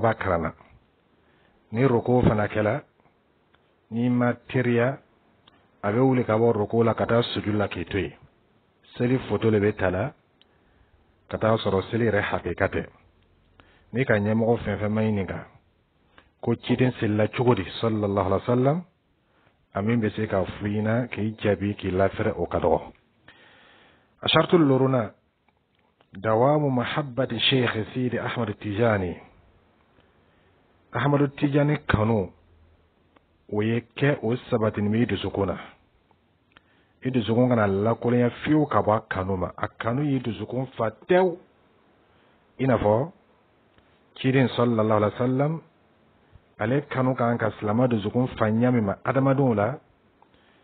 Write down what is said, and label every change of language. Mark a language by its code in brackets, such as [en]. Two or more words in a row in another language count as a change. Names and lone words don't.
[bm] b'a karan na ni roko fana kɛla n'i ma teriya a bɛ wuli ka bɔ roko la ka taa sujud la k'i to yen seli foto le bɛ ta la ka taa sɔrɔ seli yɛrɛ hakika tɛ n'i ka ɲɛmɔgɔ fɛn fɛn ma ɲininka ko ciden selila cogo di [ar] صلى الله عليه وسلم [bm] a min bɛ se ka fɔ i ɲɛna k'i jaabi k'i lafɛrɛ o ka dɔgɔ a shartu loruna [ar] دوام محبة الشيخ سيدي أحمد تجاني [bm] ahmadu tijani kanu o ye kɛ o sabatini bɛ i dusukun na i dusukun kana lakolonya fiyewu ka bɔ a kanu ma a kanu y'i dusukun fa tewu i n'a fɔ ciden [ar] صلى الله عليه وسلم [bm] ale kanu kan ka silama dusukun fa ɲami ma adamadenw la